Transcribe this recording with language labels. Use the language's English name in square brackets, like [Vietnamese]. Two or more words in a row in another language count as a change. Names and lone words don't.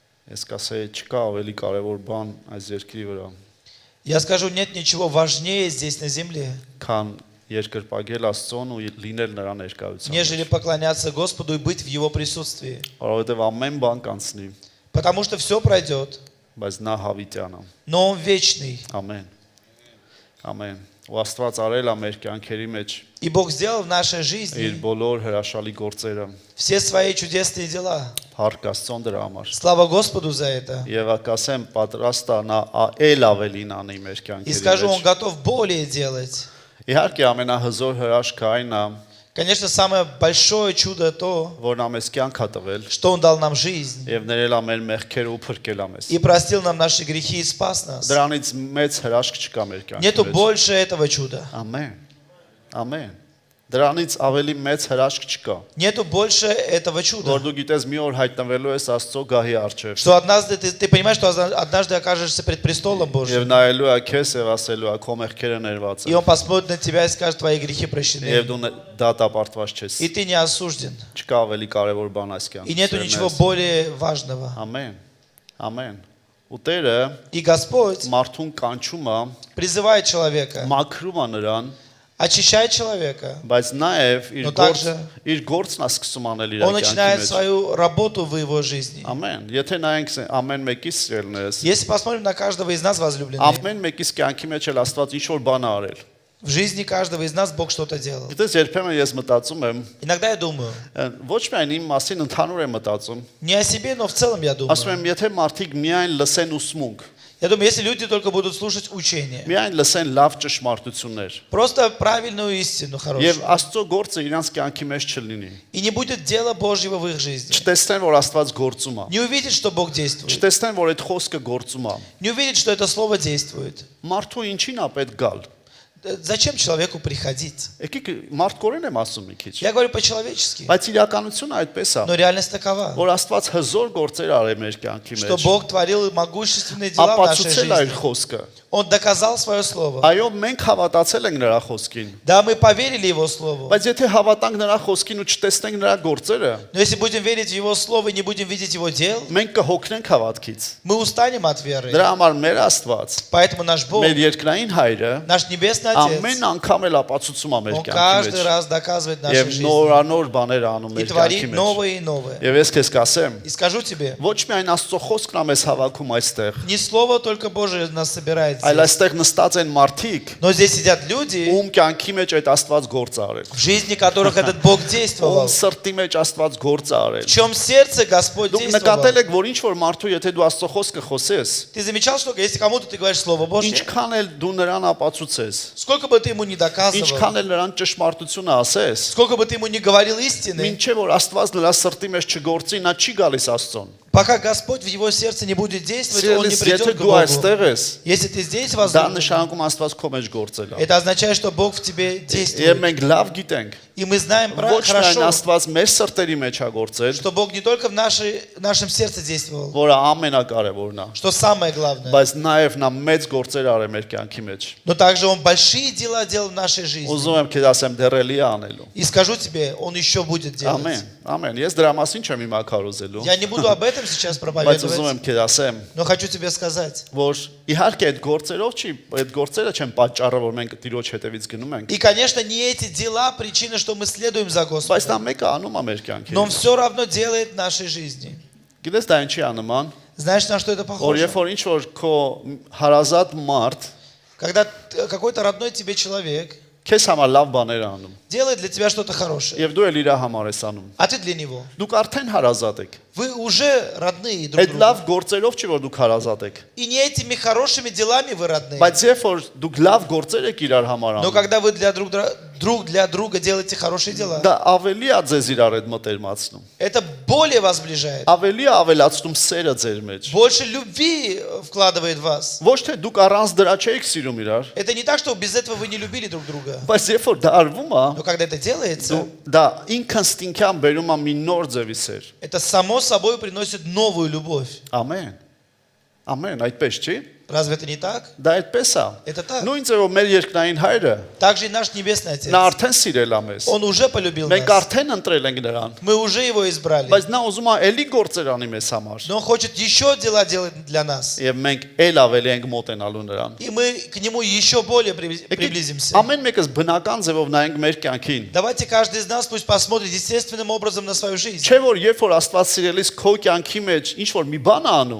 [Armenian] Ես կասեի չկա ավելի կարևոր բան այս երկրի վրա, [Russian] Я скажу, нет ничего важнее здесь на земле, [Armenian] քան երկրպագել Աստծուն ու լինել նրա ներկայության [Russian] нежели [Armenian] մեջ, [Russian] поклоняться Господу и быть в Его присутствии. [Armenian] որովհետև ամեն բան կանցնի, [Russian] Потому что все пройдет, [Armenian] բայց նա հավիտյան է, [Russian] но Он вечный. [Armenian] ամեն, ամեն, ու Աստված արել է մեր կյանքերի մեջ [Russian] И Бог сделал в нашей [Armenian] իր [Russian] жизни [Armenian] բոլոր հրաշալի գործերը, [Russian] все свои чудесные дела. [Armenian] փառք Աստծուն դրա համար, [Russian] Слава Господу за это. [Armenian] եւ ակասեմ պատրաստ է նա էլ ավելին անի մեր [Russian] И [Armenian] կյանքերի [Russian] скажу, Он [Armenian] մեջ, [Russian] готов более делать. [Armenian] իհարկե ամենահզոր հրաշքը այն է, [Russian] Конечно, самое большое чудо то, [Armenian] որ նա մեզ կյանք է տվել [Russian] что Он дал нам жизнь [Armenian] եւ ներել է մեր մեղքերը ու փրկել է մեզ, [Russian] и простил нам наши грехи и спас нас. [Armenian] դրանից մեծ հրաշք չկա մեր կյանքի [Russian] Нету [Armenian] մեջ, [Russian] больше этого чуда. [Armenian] ամեն, ամեն, դրանից ավելի մեծ հրաշք չկա, [Russian] Нету больше этого чуда. [Armenian] որ դու գիտես մի օր հայտնվելու ես Աստծո գահի առջև [Russian] Что однажды ты понимаешь, что однажды окажешься пред престолом [Armenian] եւ [Russian] Божьим. [Armenian] նայելու է քեզ եւ ասելու է քո մեղքերը ներված [Russian] И [Armenian] են [Russian] Он посмотрит на тебя и скажет, твои грехи [Armenian] եւ [Russian] прощены. [Armenian] դու դատապարտված չես, [Russian] И ты не осужден. [Armenian] չկա ավելի կարևոր բան այս [Russian] И нету [Armenian] կյանքում, [Russian] ничего более важного. [Armenian] ամեն, ամեն, ու Տերը [Russian] И Господь [Armenian] մարդուն կանչում է, [Russian] призывает человека, [Armenian] մաքրում է նրան, [Russian] очищает человека. [Armenian] բայց նաև [Russian] Но также [Armenian] իր գործն է սկսում անել իր [Russian] Он начинает [Armenian] կյանքի մեջ, [Russian] свою работу в его жизни. [Armenian] ամեն, եթե նայենք ամեն մեկիս սիրելներս, [Russian] Если посмотрим на каждого из нас, возлюбленные, [Armenian] ամեն մեկիս կյանքի մեջ էլ Աստված ինչ որ բան է արել, [Russian] в жизни каждого из нас Бог что-то делал. [Armenian] գիտես երբեմն ես մտածում եմ, [Russian] Иногда я думаю, [Armenian] ոչ միայն իմ մասին ընդհանուր եմ մտածում, [Russian] не о себе, но в целом я [Armenian] ասում [Russian] думаю. [Armenian] եմ, եթե մարդիկ միայն լսեն ուսմունք, [Russian] Я думаю, если люди только будут слушать учение, [Armenian] միայն լսեն լավ ճշմարտություններ, [Russian] просто правильную истину, [Armenian] եւ [Russian] хорошую, [Armenian] Աստծո գործը իրանց կյանքի մեջ չլինի, [Russian] и не будет дела Божьего в их жизни, [Armenian] չտեսնեն, որ Աստված գործում է, [Russian] не увидит, что Бог действует, [Armenian] չտեսնեն, որ այդ խոսքը գործում է, [Russian] не увидит, что это слово действует. [Armenian] մարդու ինչին է պետք գալ, [Russian] Зачем человеку приходить? [Armenian] եկեք մարդկորեն եմ ասում մի քիչ, [Russian] Я говорю по-человечески, [Armenian] բայց իրականությունը այդպես է, [Russian] но реальность такова, [Armenian] որ Աստված հզոր գործեր արել մեր կյանքի [Russian] что [Armenian] մեջ, [Russian] Бог творил могущественные дела в нашей [Armenian] ապացուցել է իր [Russian] жизни. [Armenian] խոսքը, [Russian] Он доказал свое слово. [Armenian] այո, մենք հավատացել ենք նրա խոսքին, [Russian] Да, мы поверили Его слову. [Armenian] բայց եթե հավատանք նրա խոսքին ու չտեսնենք նրա գործերը, [Russian] Но если будем верить в Его слово и не будем видеть Его дел, [Armenian] մենք կհոգնենք հավատքից, [Russian] мы устанем от веры. [Armenian] դրա համար մեր Աստված, [Russian] Поэтому наш Бог, [Armenian] մեր երկրային հայրը, [Russian] наш Небесный Отец, [Armenian] ամեն անգամ էլ ապացուցում է մեր [Russian] Он [Armenian] կյանքի [Russian] каждый [Armenian] մեջ, [Russian] раз доказывает [Armenian] եւ [Russian] нашей жизни [Armenian] նորանոր բաներ անում [Russian] и [Armenian] մեր կյանքի [Russian] творит [Armenian] մեջ, [Russian] новое и новое. [Armenian] եւ ես քեզ կասեմ, [Russian] И скажу тебе, [Armenian] ոչ միայն Աստծո խոսքն է մեզ հավաքում այստեղ, [Russian] не слово только Божие нас собирает [Armenian] այլ [Russian] здесь, [Armenian] այստեղ նստած են մարդիկ, [Russian] но здесь сидят люди, [Armenian] ում կյանքի մեջ այդ Աստված գործ է արել, [Russian] в жизни которых этот Бог действовал, [Armenian] ում սրտի մեջ Աստված գործ է արել, [Russian] в чьем сердце Господь [Armenian] դուք [Russian] действовал. [Armenian] նկատել եք, որ ինչ որ մարդու եթե դու Աստծո խոսքը խոսես, [Russian] Ты замечал, что если кому-то ты говоришь Слово Божье, [Armenian] ինչքան էլ դու նրան ապացուցես, [Russian] сколько бы ты ему не доказывал, [Armenian] ինչքան էլ նրան ճշմարտությունը ասես, [Russian] сколько бы ты ему не говорил истины, [Armenian] մինչև որ Աստված նրա սրտի մեջ չգործի, նա չի գալիս Աստծուն, [Russian] пока Господь в его сердце не будет действовать, он не [Armenian] Սիրելիս, եթե [Russian] придет к [Armenian] դու [Russian] Богу. [Armenian] այստեղ ես, [Russian] Если ты здесь, [Armenian] դա [Russian] возлюбленный, [Armenian] նշանակում Աստված քո մեջ գործել է, [Russian] это означает, что Бог в тебе [Armenian] եւ [Russian] действует. [Armenian] մենք լավ գիտենք, [Russian] И мы знаем [Armenian] ոչ միայն [Russian] хорошо, [Armenian] Աստված մեր սրտերի մեջ է գործել, [Russian] что Бог не только в нашем сердце действовал, [Armenian] որը ամենակարևորն է, [Russian] что самое главное, [Armenian] բայց նաև նա մեծ գործեր արել մեր կյանքի մեջ, [Russian] но также Он большие дела делал в нашей жизни. [Armenian] ուզում եմ քեզ ասեմ դեռ էլի է անելու, [Russian] И скажу тебе, Он еще будет делать. [Armenian] ամեն, ամեն, ես դրա մասին չեմ հիմա քարոզելու, [Russian] Я не буду об этом сейчас [Armenian] բայց ուզում [Russian] проповедовать, [Armenian] եմ քեզ ասեմ, [Russian] но хочу тебе сказать. [Armenian] որ իհարկե այդ գործերով չի, այդ գործերը չեն պատճառը, որ մենք Տիրոջ հետևից գնում ենք, [Russian] И, конечно, не эти дела причина, что мы следуем за [Armenian] բայց [Russian] Господом, [Armenian] դա մեկը անում է մեր կյանքի [Russian] но Он [Armenian] մեջ, [Russian] все равно делает в нашей жизни. [Armenian] գիտես դա ինչի է նման, [Russian] Знаешь, на что это [Armenian] որ [Russian] похоже? [Armenian] երբ որ ինչ որ քո հարազատ մարդ [Russian] Когда какой-то родной тебе человек [Armenian] քեզ համար լավ բաներ է անում, [Russian] делает для тебя что-то хорошее, [Armenian] եւ դու էլ իր համար ես անում, [Russian] а ты для него. [Armenian] դուք արդեն հարազատ եք, [Russian] Вы уже родные друг [Armenian] այդ [Russian] другу. [Armenian] լավ գործերով չի որ դուք հարազատ եք, [Russian] И не этими хорошими делами вы родные. [Armenian] բայց երբ որ դուք лав գործեր եք իրար համար [Russian] Но [Armenian] անում, [Russian] когда вы друг для друга делаете хорошие дела, [Armenian] դա ավելի է ձեզ իրար հետ մտերմացնում, [Russian] это более вас сближает. [Armenian] ավելի է ավելացնում սերը ձեր մեջ, [Russian] Больше любви вкладывает в вас. [Armenian] ոչ թե դուք առանց դրա չեք սիրում իրար, [Russian] Это не так, что без этого вы не любили друг друга. [Armenian] բայց երբ որ դա արվում է, [Russian] Но когда это делается, [Armenian] դա ինքնստինքյան բերում է մի նոր ձևի սեր, [Russian] это само собой приносит новую любовь. [Armenian] ամեն, ամեն, այդպես չի, [Russian] Разве это не так? [Armenian] Դա այդպես է։ [Russian] Это так. [Armenian] Նույն ձևով մեր երկնային Հայրը [Russian] Также и наш Небесный Отец. [Armenian] նա արդեն սիրել է մեզ։ [Russian] Он уже полюбил [Armenian] Մենք [Russian] нас. [Armenian] արդեն ընտրել ենք նրան, [Russian] Мы уже его избрали. [Armenian] բայց նա ուզում է էլի գործեր անի մեզ համար։ [Russian] Но он хочет еще дела делать для нас. [Armenian] Եվ մենք էլ ավելի ենք մոտենալու նրան։ [Russian] И мы к нему еще более приблизимся. [Armenian] Ամեն մեկս բնական ձևով նայենք մեր կյանքին։ [Russian] Давайте каждый из нас пусть посмотрит естественным образом на свою жизнь. [Armenian] Չէ՞ որ երբ որ Աստված սիրելիս քո կյանքի մեջ ինչ որ մի բան է անում,